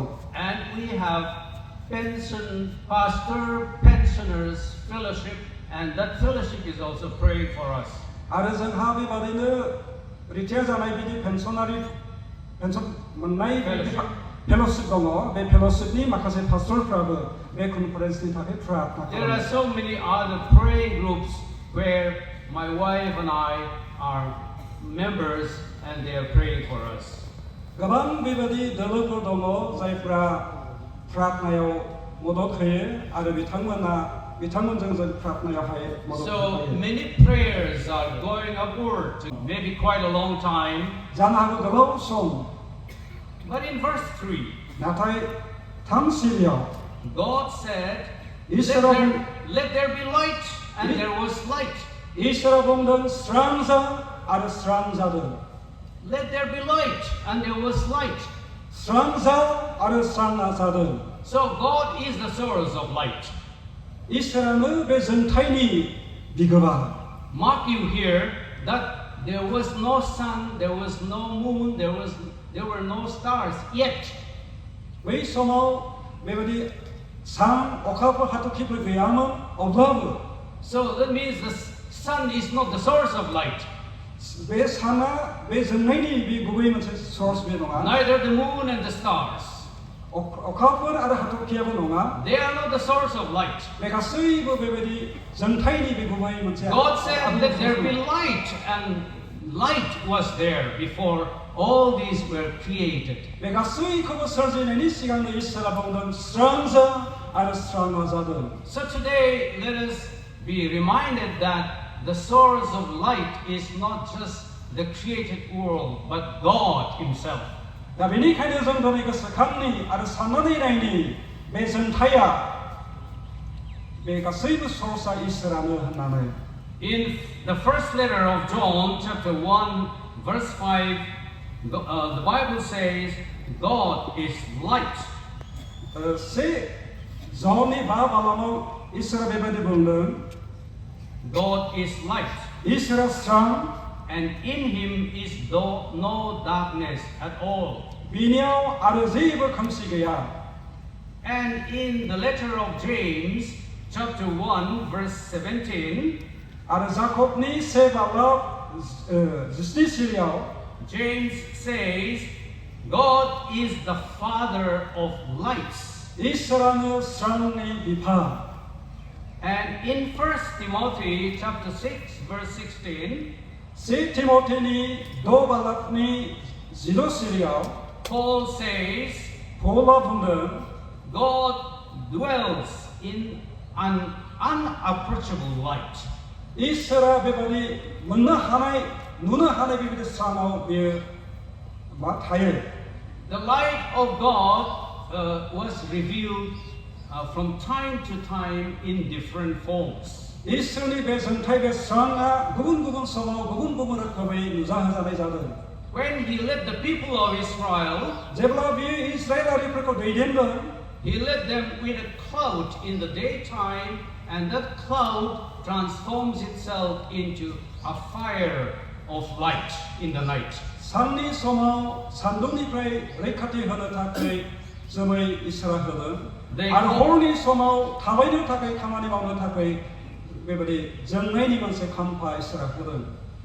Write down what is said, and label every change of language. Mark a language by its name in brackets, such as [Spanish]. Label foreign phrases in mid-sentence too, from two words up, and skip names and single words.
[English] And we have pensioners fellowship, and that fellowship is also praying for us. [Bodo] आरो जोंहा बेबादिनो रिटायार जानाय बिदि पेन्सन मोननाय फेल'शिप दङ. बे फेल'शिपनि माखासे पास्टरफ्राबो बे कनफारेन्सनि थाखाय प्रार्थना खालामो. [English] There are so many other praying groups where my wife and I are members, and they are praying for us. [Bodo] गोबां बेबादि दोलोफोर दङ जायफ्रा प्रार्थनायाव मदद होयो आरो बिथांमोनजों जों प्रार्थनायावहाय मदद [English] So [Bodo] होयो. [English] many prayers are going upward, maybe quite a long time. [Bodo] जानो हागौ गोबाव सम. [English] But in verse 3, [Bodo] नाथाय 3 सिरियाव [English] God said, [Bodo] इसोरा [English] let there be light, and there was light. [Bodo] इसोरा बुंदों स्रां जा आरो स्रां जादों. [English] Let there be light, and there was light. [Bodo] स्रां जा आरो स्रां जादों. [English] So God is the source of light. [Bodo] इसोरानो बे जोंथायनि बिगोमा. [English] Mark you here that there was no sun, there was no moon, there were no stars yet. [Bodo] बै समाव बेबादि सान अखाफोर हाथरखिफोर गैयामोन अब्लाबो. [English] So that means the sun is not the source of light. [Bodo] बे साना बे जोंनायनि बे गुबै मोनसे सोर्स बे नङा. [English] Neither the moon and the stars. [Bodo] अखाफोर आरो हाथरखियाबो नङा. [English] They are not the source of light. [Bodo] बे गासैबो बेबादि जोंथायनि बे गुबै मोनसे. [English] God said, let there be light, and light was there before all these were created. [Bodo] बे गासैखौबो सोरजिनायनि सिगांनो इसोरा बुंदों स्रां जा आरो स्रां जादों. [English] So today, let us be reminded that the source of light is not just the created world, but God Himself. [Bodo] दा बेनिखायनो जों दिनै गोसोखांनि आरो साननानै नायनि बे जोंथाया बे गासैबो सरसा इसोरानो होननानै [English] In the first letter of John, chapter 1, verse 5, the Bible says, God is light. [Bodo] से जौनि बा बालानाव इसोरा बेबायदि बुंदों [English] God is light, [Bodo] इसोरा स्रां [English] and in Him is no darkness at all. [Bodo] बिनियाव आरो जेबो खोमसि गैया. [English] And in the letter of James, chapter 1, verse 17, [Bodo] आरो जाकबनि से बालाव जिस्नि सिरियाव [English] James says, God is the Father of lights. [Bodo] इसोरानो स्रांनि बिफा. [English] And in 1 Timothy chapter 6, verse 16, [Bodo] से तिमोथेनि द' बालाकनि जिद' सिरियाव [English] Paul says, [Bodo] पौला बुंदों [English] God dwells in an unapproachable light. [Bodo] इसोरा बेबायदि मोननो हानाय नुनो हानाय बेबायदि स्राङाव बेयो मा थायो. [English] The light of God was revealed from time to time in different forms. [Bodo] इसोरनि बे जोंथाय बे स्राङा गुबुन गुबुन समाव गुबुन गुबुन रोखोमै नुजाहोजानाय जादों. [English] When He led the people of Israel, [Bodo] जेब्ला बियो इस्राएलारिफोरखौ दैदेनदों [English] He led them with a cloud in the daytime, and that cloud transforms itself into a fire of light in the night. [Bodo] साननि समाव सान्दुंनिफ्राय रैखाथि होनो थाखाय जोमै इसोरा होदों आरो हरनि समाव थाबायनो थाखाय खामानि मावनो थाखाय बेबायदि जोंनायनि मोनसे खाम्फा इसोरा होदों.